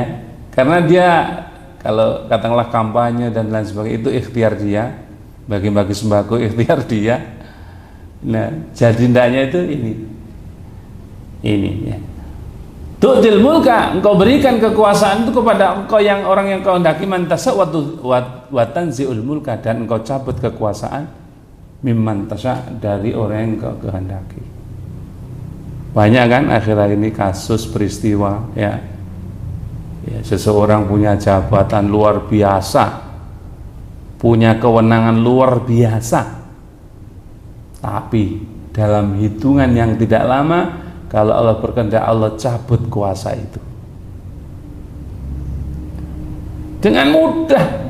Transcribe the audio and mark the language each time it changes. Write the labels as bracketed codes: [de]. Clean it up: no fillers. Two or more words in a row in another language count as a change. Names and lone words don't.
[id] Karena dia kalau katakanlah kampanye dan lain sebagainya itu ikhtiar dia, bagi-bagi sembako ikhtiar dia. Nah, jadi hendaknya itu ini, ya. [ar] تؤتي الملك, [id] engkau berikan kekuasaan itu kepada engkau yang orang yang kau hendaki, [ar] من تشاء وتنزع الملك, [id] dan engkau cabut kekuasaan [ar] ممن تشاء, [id] dari orang yang engkau kehendaki. Banyak kan akhir-akhir ini kasus peristiwa, ya. Ya, seseorang punya jabatan luar biasa, punya kewenangan luar biasa, tapi dalam hitungan yang tidak lama, kalau Allah berkehendak, Allah cabut kuasa itu dengan mudah.